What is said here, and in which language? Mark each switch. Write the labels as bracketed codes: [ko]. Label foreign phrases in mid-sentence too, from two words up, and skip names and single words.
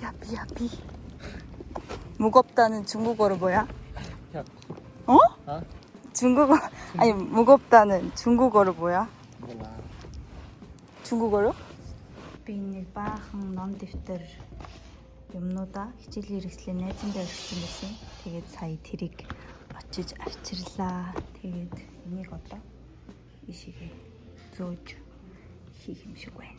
[ko] 비야. 무겁다는 중국어로 뭐야? 어? 어? 중국어 아니 무겁다는 중국어로 뭐야? 몰라. 중국어로? [mn] Би нэг баахан ном дэвтэр юмнуудаа хичээлийн хэрэгслээ найзандаа өгсөн байсан. Тэгээд сая тэрийг очиж авчирлаа. Тэгээд энийг одоо ишигээ зөөж хийх юм шиг байна.